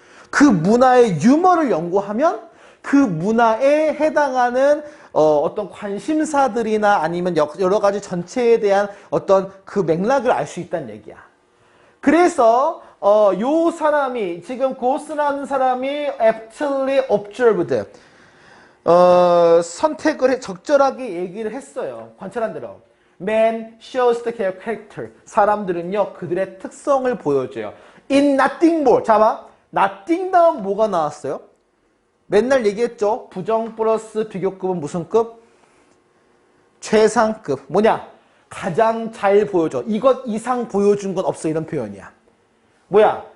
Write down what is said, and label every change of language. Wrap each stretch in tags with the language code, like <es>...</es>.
<ko>그 문화의 유머를 연구하면 그 문화에 해당하는 어떤 관심사들이나 아니면 여러 가지 전체에 대한 어떤 그 맥락을 알 수 있다는 얘기야. 그래서 요 사람이, 지금 고스라는 사람이</ko> <en>aptly observed,</en> <ko>선택을 적절하게 얘기를 했어요. 관찰한 대로.</ko> <en>Man shows the character.</en> <ko>사람들은요, 그들의 특성을 보여줘요.</ko> <en>In nothing more.</en> <ko>자, 봐. nothing 다음 뭐가 나왔어요? 맨날 얘기했죠. 부정 플러스 비교급은 무슨 급? 최상급. 뭐냐? 가장 잘 보여줘. 이것 이상 보여준 건 없어. 이런 표현이야. 뭐야?</ko>